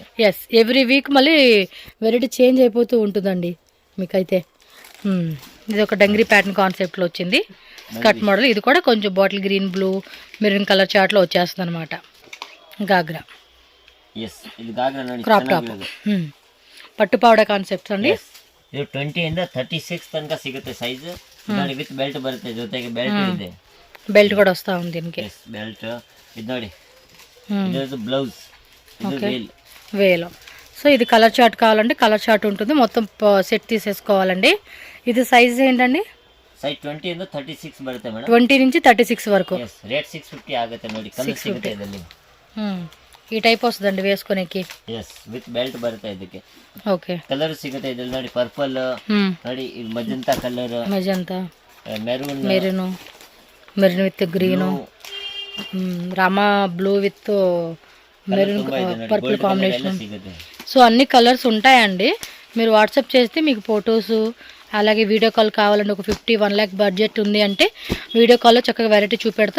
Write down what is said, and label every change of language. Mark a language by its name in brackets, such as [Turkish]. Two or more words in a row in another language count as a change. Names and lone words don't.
[English] yes every week [Telugu] మళ్ళీ [English] variety change [Telugu] అయిపోతూ ఉంటుందండి మీకైతే ఇది ఒక [English] dungaree pattern [Telugu] కాన్సెప్ట్లో వచ్చింది [English] skirt model [Telugu] ఇది కూడా కొంచెం [English] bottle green blue maroon colour [Telugu] చార్ట్లో వచ్చేస్తుంది అనమాట గాగ్రా ఇది గాగ్రా [English] crop top [Telugu] పట్టు పావడా కాన్సెప్ట్స్ అండి [Kannada] ಇದು 20 ಇಂದ 36 ತನಕ ಸಿಗುತ್ತೆ ಸೈಜ್. ನೋಡಿ [English] with belt [Kannada] ಬರುತ್ತೆ, ಜೊತೆಗೆ ಬೆಲ್ಟ್ ಇದೆ. [Telugu] బెల్ట్ కూడా వస్తూ ఉంది దీనికి. [Kannada] ಬೆಲ್ಟ್ ಇದು ನೋಡಿ, ಇದು ಬ್ಲೌಸ್, ಇದು వేల్. [Telugu] వేలో. సో ఇది [English] colour chart [Telugu] కావాలంటే [English] colour chart [Telugu] ఉంటుంది, మొత్తం సెట్ తీసేసుకోవాలండి. ఇది సైజ్ ఏంటండి? [Kannada] ಸೈಜ್ 20 ಇಂದ 36 ಬರುತ್ತೆ ಮೇಡಮ್. [Telugu] 20 నుంచి 36 వరకు. [Kannada] ರೇಟ್ 650 ಆಗುತ್ತೆ ನೋಡಿ. ಕಲರ್ ಸಿಗುತ್ತೆ ಇದರಲ್ಲಿ. [Telugu] ఈ టైప్ వస్తుందండి వేసుకునేకి. [English] with belt [Kannada] ಬರುತ್ತೆ ಇದಕ್ಕೆ. [Telugu] ఓకే. [Kannada] ಕಲರ್ ಸಿಗುತ್ತೆ ಇದರಲ್ಲಿ ನೋಡಿ, ಪರ್ಪಲ್ ನೋಡಿ, ಇದು [English] magenta colour, [Telugu] మజంతా, మెరూన్, [English] maroon with green, Rama blue with maroon purple combination. [Telugu] సో అన్ని కలర్స్ ఉంటాయండి. మీరు వాట్సాప్ చేస్తే మీకు ఫొటోస్ అలాగే [English] video call [Telugu] కావాలంటే ఒక 50-1 lakh బడ్జెట్ ఉంది అంటే వీడియో కాల్లో చక్కగా వెరైటీ చూపెడతారు.